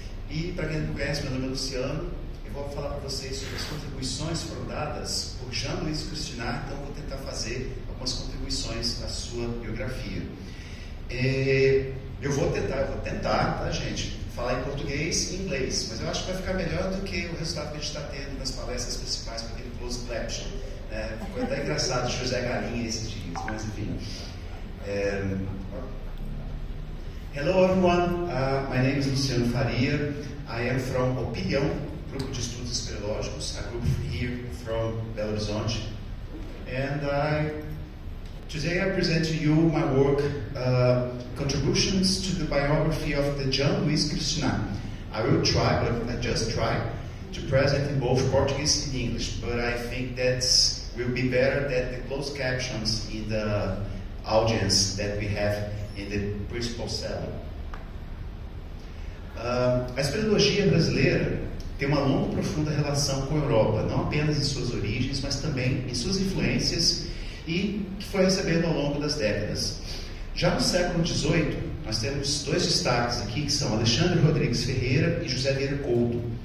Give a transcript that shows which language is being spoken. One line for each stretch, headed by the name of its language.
Portuguese: E para quem não me conhece, meu nome é Luciano. Eu vou falar para vocês sobre as contribuições que foram dadas por Jean-Louis Christianard, então vou tentar fazer algumas contribuições à sua biografia. Eu vou tentar, tá gente, falar em português e inglês, mas eu acho que vai ficar melhor do que o resultado que a gente está tendo nas palestras principais com aquele close caption. Ficou até engraçado José Galinha esses dias, mas enfim.
English: Hello everyone, my name is Luciano Faria. I am from Opinião, Grupo de Estudos Espeleológicos, a group here from Belo Horizonte. And today I present to you my work, contributions to the biography of the Jean-Louis Christianard. I will try, but I just try, to present in both Portuguese and English, but I think that will be better than the closed captions in the audience that we have in the principal salon.
Portuguese: A espeleologia brasileira tem uma longa e profunda relação com a Europa, não apenas em suas origens, mas também em suas influências e que foi recebendo ao longo das décadas. Já no século XVIII, nós temos dois destaques aqui, que são Alexandre Rodrigues Ferreira e José Vieira Couto.